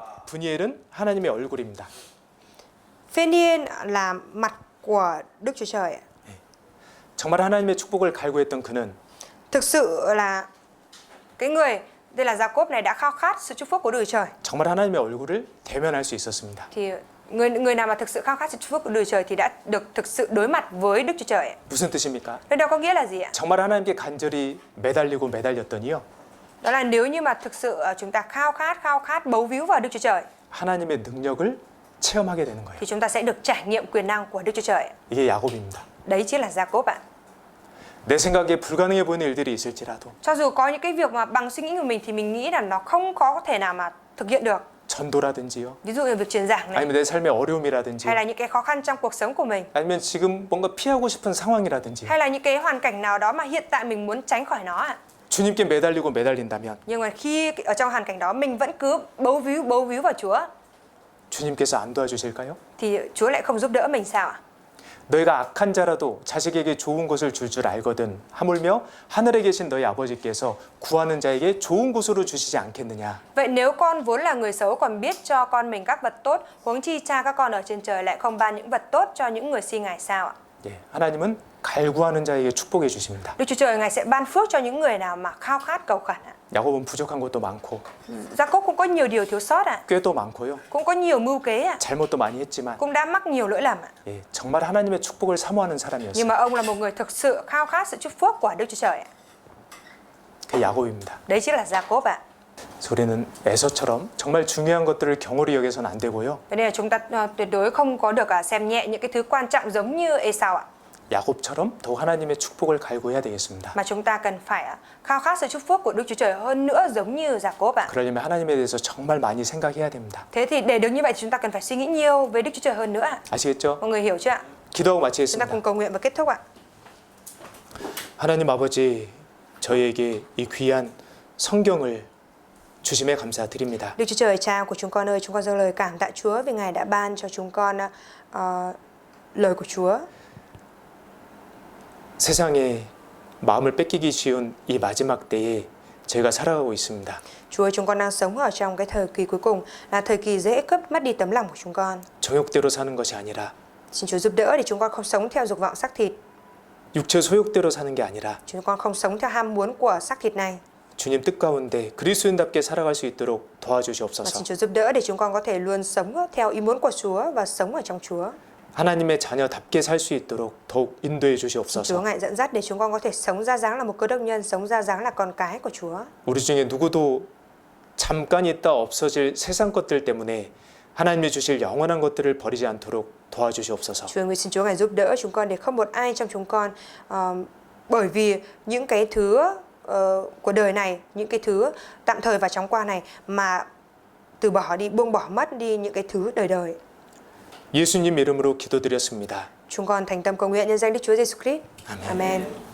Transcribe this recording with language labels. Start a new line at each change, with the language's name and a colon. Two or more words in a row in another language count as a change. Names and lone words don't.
Korean: 브니엘은 하나님의 얼굴입니다.
Vietnamese: Phainiel là mặt của Đức Chúa Trời ạ.
Korean: 정말 하나님의 축복을 갈구했던 그는
Vietnamese: Thực sự là cái người đây là Jacob này đã khao khát sự chúc phúc của Đức Chúa Trời.
Korean: 정말 하나님의 얼굴을 대면할 수 있었습니다.
Vietnamese: Thì người nào mà thực sự khao khát sự chúc phúc của Đức Chúa Trời thì đã được thực sự đối mặt với Đức Chúa Trời.
Korean: 무슨 뜻입니까?
Vietnamese: Điều đó có nghĩa là gì ạ?
Korean: 정말 하나님께 간절히 매달렸더니요.
Vietnamese: Đó là nếu như mà thực sự chúng ta khao khát bấu víu vào Đức Chúa Trời
Korean: 하나님의 능력을 체험하게 되는 거예요.
Vietnamese: thì chúng ta sẽ được trải nghiệm quyền năng của Đức Chúa Trời.
Korean: 이게 야곱입니다.
Vietnamese: Đấy chính là Jacob ạ.
Korean: 내 생각에 불가능해 보이는 일들이 있을지라도
Vietnamese: Cho dù có những cái việc mà bằng suy nghĩ của mình thì mình nghĩ là nó không có thể nào mà thực hiện được.
Korean: 전도라든지요.
Vietnamese: Ví dụ như việc truyền giảng này
Korean: 아니면 내 삶의 어려움이라든지
Vietnamese: hay là những cái khó khăn trong cuộc sống của mình
Korean: 아니면 지금 뭔가 피하고 싶은 상황이라든지
Vietnamese: hay là những cái hoàn cảnh nào đó mà hiện tại mình muốn tránh khỏi nó ạ.
Korean: 주님께 매달린다면
Vietnamese: Nhưng mà khi ở trong hoàn cảnh đó mình vẫn cứ bấu víu vào Chúa
Korean: 주님께서 안 도와주실까요?
Vietnamese: thì Chúa lại không giúp đỡ mình sao ạ?
Korean: 너희가 악한 자라도 자식에게 좋은 것을 줄 알거든 하물며 하늘에 계신 너희 아버지께서 구하는 자에게 좋은 곳으로 주시지 않겠느냐.
Vietnamese: Vậy nếu con vốn là người xấu còn biết cho con mình các vật tốt, huống chi cha các con ở trên trời lại không ban những vật tốt cho những người xin Ngài sao ạ?
Korean: 예, 하나님은 갈구하는 자에게 축복해 주십니다.
Vietnamese: Đức Chúa Trời Ngài sẽ ban phước cho những người nào mà khao khát cầu khẩn ạ.
Korean: 야곱은 부족한 것도 많고
Vietnamese: Jacob cũng có nhiều điều thiếu sót ạ,
Korean: 꾀도 많고요.
Vietnamese: cũng có nhiều mưu kế ạ,
Korean: 잘못도 많이 했지만
Vietnamese: cũng đã mắc nhiều lỗi lầm ạ.
Korean: 예, 정말 하나님의 축복을 사모하는
Vietnamese: Nhưng
Korean: 사람이었어요.
Vietnamese: mà ông là một người thực sự khao khát sự chúc phúc của Đức Chúa Trời ạ.
Korean: 그 야곱입니다.
Vietnamese: Đấy chính là Jacob ạ.
Korean: 그래서 우리는 에서처럼 정말 중요한 것들을 경홀히 여겨서는 안 되고요.
Vietnamese: Vậy nên là chúng ta tuyệt đối không có được xem nhẹ những cái thứ quan trọng giống như Esau ạ.
Korean: 야곱처럼 더 하나님의 축복을 갈구해야 되겠습니다.
Vietnamese: Mà chúng ta cần phải khao khát sự chúc phúc của Đức Chúa Trời hơn nữa giống như Jacob ạ.
Korean: 그러려면 하나님에 대해서 정말 많이 생각해야 됩니다.
Vietnamese: Thế thì để được như vậy thì chúng ta cần phải suy nghĩ nhiều về Đức Chúa Trời hơn nữa ạ.
Korean: 아시겠죠?
Vietnamese: Mọi người hiểu chưa ạ?
Korean: 기도하고
Vietnamese: Chúng ta
Korean: 마치겠습니다.
Vietnamese: cùng cầu nguyện và kết thúc ạ.
Korean: 하나님 아버지, 저희에게 이 귀한 성경을 주심에 감사드립니다.
Vietnamese: Đức Chúa Trời Cha của chúng con ơi, chúng con dâng lời cảm tạ Chúa vì Ngài đã ban cho chúng con lời của Chúa.
Korean: 세상에 마음을 뺏기기 쉬운 이 마지막 때에 저희가 살아가고 있습니다.
Vietnamese: Chúa ơi, chúng con đang sống ở trong cái thời kỳ cuối cùng, là thời kỳ dễ cướp mất đi tấm lòng của chúng con.
Korean: 정욕대로 사는 것이 아니라
Vietnamese: Xin Chúa giúp đỡ để chúng con không sống theo dục vọng xác thịt.
Korean: 육체 소욕대로 사는 게 아니라
Vietnamese: Chúng con không sống theo ham muốn của xác thịt này.
Korean: 주님 뜻 가운데 그리스도인답게 살아갈 수 있도록
Vietnamese: Và
Korean: 도와주시옵소서.
Vietnamese: xin Chúa giúp đỡ để chúng con có thể luôn sống theo ý muốn của Chúa và sống ở trong Chúa.
Korean: 하나님의 자녀답게 살 수 있도록 더욱 인도해
Vietnamese: Chúa
Korean: 주시옵소서.
Vietnamese: ngài dẫn dắt để chúng con có thể sống ra dáng là một cơ đốc nhân, sống ra dáng là con cái của Chúa.
Korean: 우리 중에 누구도 잠깐 있다 없어질 세상 것들 때문에 하나님이 주실 영원한 것들을 버리지 않도록 도와주시옵소서.
Vietnamese: Chúa ơi, xin Chúa ngài giúp đỡ chúng con để không một ai trong chúng con bởi vì những cái thứ của đời này, những cái thứ tạm thời và chóng qua này mà từ bỏ đi, buông bỏ mất đi những cái thứ đời đời.
Korean: 예수님 이름으로 기도드렸습니다.
Vietnamese: Chúng con thành tâm cầu nguyện nhân danh Đức Chúa Giêsu Christ. Amen. Amen.